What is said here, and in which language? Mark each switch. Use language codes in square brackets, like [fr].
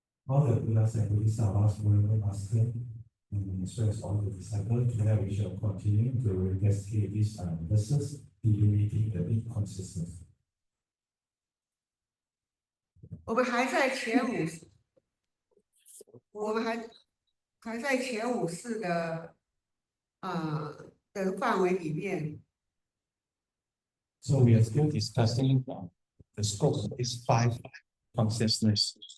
[en] All the Buddhas and Bodhisattvas were master and instructs all the disciples. Today we shall continue to investigate these verses, delineating the inconsistency. [zh] 我们还在前5，我们还在前5式的范围里面。 [en] So we are still discussing the scope of these 5 consciousness.